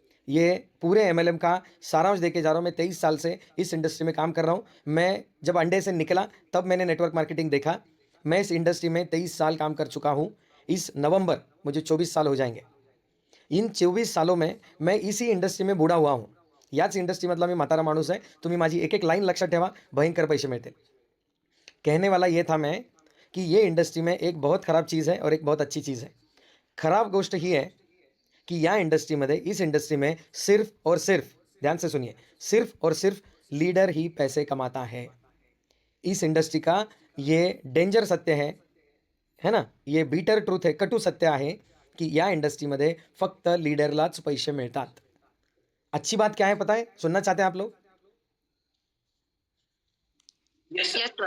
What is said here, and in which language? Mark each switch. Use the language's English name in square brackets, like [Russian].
[Hindi] ये पूरे एमएलएम का सारांश देके जा रहा हूँ। मैं 23 साल से इस इंडस्ट्री में काम कर रहा हूँ। मैं जब अंडे से निकला तब मैंने नेटवर्क मार्केटिंग देखा। मैं इस इंडस्ट्री में 23 साल काम कर चुका हूँ। इस नवंबर मुझे 24 साल हो जाएंगे। इन 24 सालों में मैं इसी इंडस्ट्री में बुडा हुआ हूँ. [Marathi] याच इंडस्ट्रीमधला मी म्हातारा माणूस आहे. तुम्ही माझी एक एक लाईन लक्षात ठेवा, भयंकर पैसे मिळतील. [Hindi] कहने वाला ये था मैं कि ये इंडस्ट्री में एक बहुत खराब चीज़ है और एक बहुत अच्छी चीज़ है. [Marathi] खराब गोष्ट ही है कि या इंडस्ट्रीमध्ये, [Hindi] इस इंडस्ट्री में सिर्फ और सिर्फ, ध्यान से सुनिए, सिर्फ और सिर्फ लीडर ही पैसे कमाता है. इस इंडस्ट्री का ये डेंजर सत्य है ना, [Marathi] ये बीटर ट्रूथ आहे, कटू सत्य आहे की या इंडस्ट्रीमध्ये फक्त लीडरलाच पैसे मिळतात. [Hindi] अच्छी बात क्या है पता है? सुनना चाहते हैं आप लोग? [English] Yes sir.